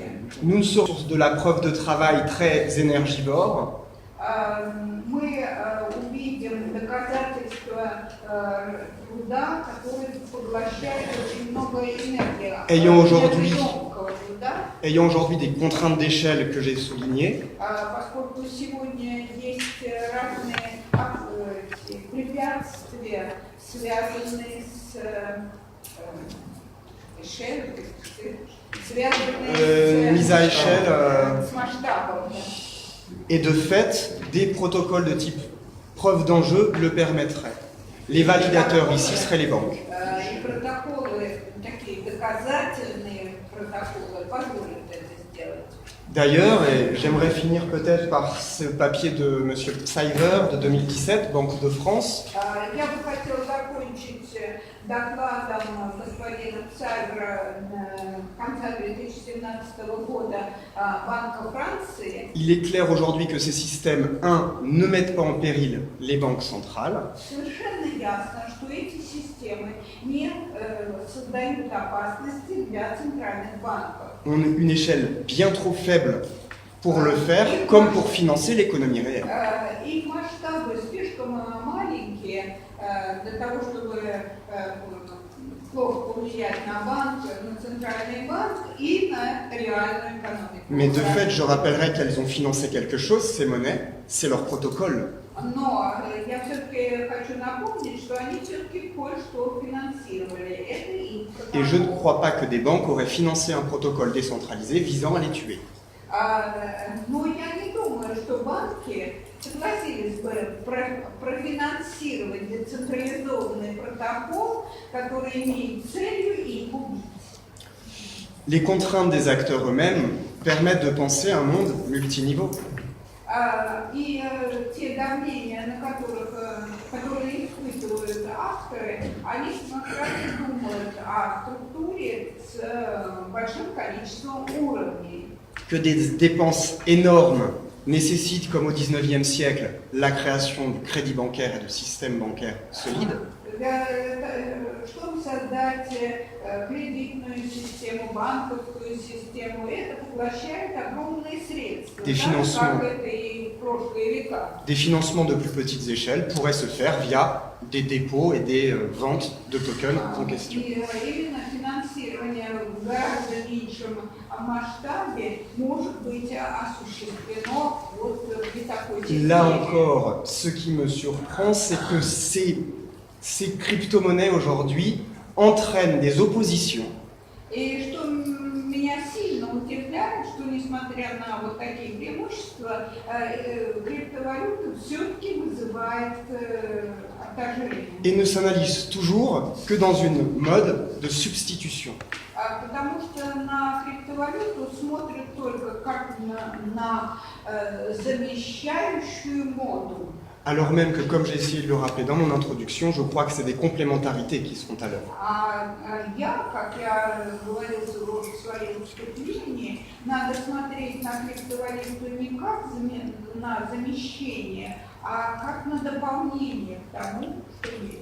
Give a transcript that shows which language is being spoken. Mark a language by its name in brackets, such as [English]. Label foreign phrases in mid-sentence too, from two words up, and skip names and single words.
[French] Nous sommes de la preuve de travail très énergivore. [Russian] Мы увидим доказательства труда, который поглощает очень много энергии. [French] Ayant aujourd'hui des contraintes d'échelle que j'ai soulignées, [Russian] Поскольку сегодня есть разные препятствия, связанные с [French] mise à échelle, [Russian] с масштабом. [French] et de fait, des protocoles de type preuve d'enjeu le permettraient. Les validateurs ici seraient les banques. [Russian] И протоколы, такие доказательные протоколы, позволят это сделать. [French] D'ailleurs, et j'aimerais finir peut-être par ce papier de M. Pfeiffer de 2017, Banque de France. [Russian] Я бы хотела закончить докладом господина Пфайфера конца 2017 года Банка Франции. [French] Il est clair aujourd'hui que ces systèmes, ne mettent pas en péril les banques centrales. [Russian] Совершенно ясно, что эти системы не создают опасности для центральных банков. [French] On a une échelle bien trop faible pour le faire, comme pour financer l'économie réelle. [Russian] Их масштабы слишком маленькие для того, чтобы плохо повлиять на банк, на центральный банк и на реальную экономику. [French] Mais de fait, je rappellerai qu'elles ont financé quelque chose, ces monnaies, c'est leur protocole. [Russian] Но я все-таки хочу напомнить, что они все-таки кое-что финансировали. Это их [French] Et je ne crois pas que des banques auraient financé un protocole décentralisé visant à les tuer. [Russian] Но я не думаю, что банки банки согласились бы профинансировать децентрализованный протокол, который имеет целью их убить. [French] Les contraintes des acteurs eux-mêmes permettent de penser un monde multiniveau. [Russian] И те давления, которые испытывают авторы, они как раз думают о структуре с большим количеством уровней. [French] Que des dépenses énormes nécessitent, comme au XIXe siècle, la création du crédit bancaire et de systèmes bancaires solides. [Russian] Чтобы создать кредитную систему, банковскую систему, это поглощает огромные средства, как это и в прошлые века. [French] Des financements de plus petites échelles pourraient se faire via des dépôts et des ventes de tokens en question. [Russian] И именно финансирование в гораздо меньшем масштабе может быть осуществлено вот при такой системе. [French] Là encore, ce qui me surprend, c'est que ces crypto-monnaies aujourd'hui entraînent des oppositions. [Russian] И что меня сильно удивляет, что несмотря на вот такие преимущества, криптовалюта все-таки вызывает отторжение. [French] Et ne s'analyse toujours que dans une mode de substitution. [Russian] Потому что на криптовалюту смотрят только как на замещающую моду. [French] Alors même que, comme j'ai essayé de le rappeler dans mon introduction, je crois que c'est des complémentarités qui sont à l'œuvre. [Russian] Как я говорил в своем вступлении, надо смотреть на криптовалюту не как на замещение, а как на дополнение к тому, что есть.